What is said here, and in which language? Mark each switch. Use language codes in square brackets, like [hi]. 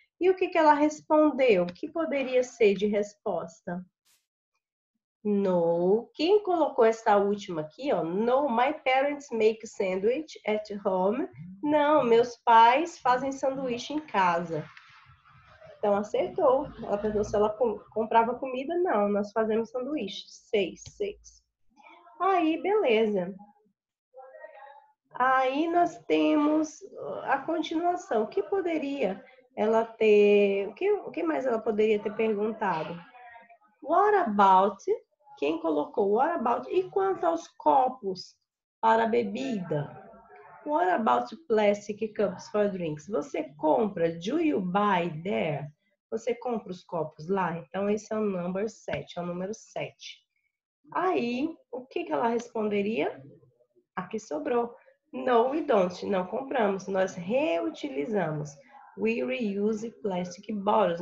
[pt] E o que ela respondeu? O que poderia ser de resposta? No. Quem colocou essa última aqui, ó? [en] No, my parents make sandwich at home. [pt] Não, meus pais fazem sanduíche em casa. Então, acertou. Ela perguntou se ela comprava comida. Não, nós fazemos sanduíche. 6. Aí, beleza. Aí nós temos a continuação. O que poderia ela ter... O que mais ela poderia ter perguntado? [en] What about... [pt] Quem colocou [en] what about? [pt] E quanto aos copos para bebida? [en] What about plastic cups for drinks? [pt] Você compra, [en] do you buy there? [pt] Você compra os copos lá? Então, esse é o number 7, é o número 7. Aí, o que ela responderia? Aqui sobrou. [en] No, we don't. [pt] Não compramos, nós reutilizamos. [en] We reuse plastic bottles.